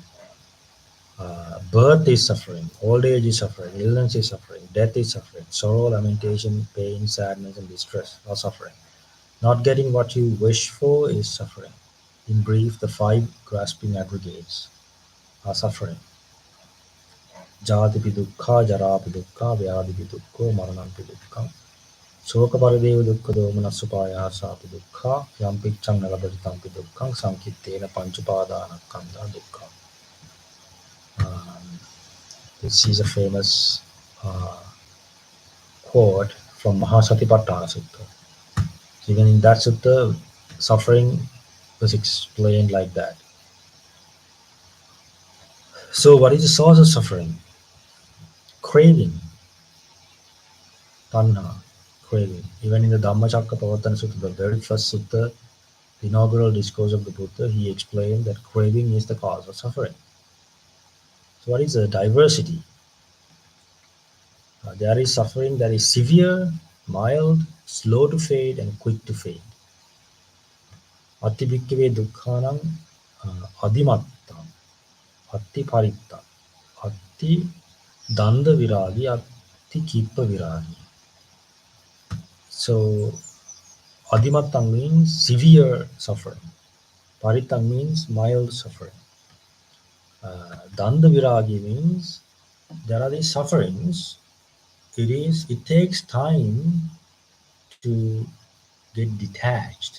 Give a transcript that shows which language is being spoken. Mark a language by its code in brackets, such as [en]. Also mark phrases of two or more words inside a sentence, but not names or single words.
[en] Birth is suffering, old age is suffering, illness is suffering, death is suffering, sorrow, lamentation, pain, sadness, and distress are suffering. Not getting what you wish for is suffering. In brief, the five grasping aggregates are suffering. [pi] Jatipi dukkha, jarapi dukkha, vyadipi dukkha, maranampi dukkha. Soka parideva dukkha domanasupaya sapi dukkha, yampichang nalabaditampi dukkha, sankittena panchupadana kanda dukkha. [en] This is a famous quote from Mahasatipatthana Sutta. So even in that sutta, suffering was explained like that. So what is the source of suffering? Craving, tanha, craving. Even in the Dhammacakkappavattana Sutta, the very first sutta, the inaugural discourse of the Buddha, he explained that craving is the cause of suffering. So what is the diversity? There is suffering that is severe, mild, slow to fade, and quick to fade. [pi] Ati bhikkave dukkhanam adimattam, ati parittam, ati danda viragi, ati kippa viragi. [en] So adimattam means severe suffering. Parittam means mild suffering. [pi] Danda viragi [en] means there are these sufferings. It takes time to get detached.